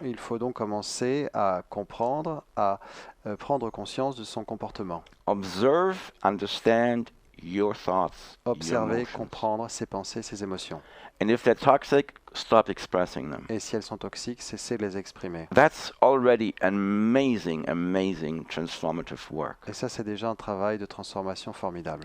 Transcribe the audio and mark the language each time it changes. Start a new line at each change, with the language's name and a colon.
French: Il faut donc commencer à comprendre, à prendre conscience de son comportement.
English: Observe, understand your thoughts, your
French: Observer,
English: emotions.
French: comprendre ses pensées, ses émotions.
English: And if they're toxic, stop expressing them.
French: Et si elles sont toxiques, cessez de les exprimer.
English: That's already amazing, amazing transformative work.
French: Et ça, c'est déjà un travail de transformation formidable.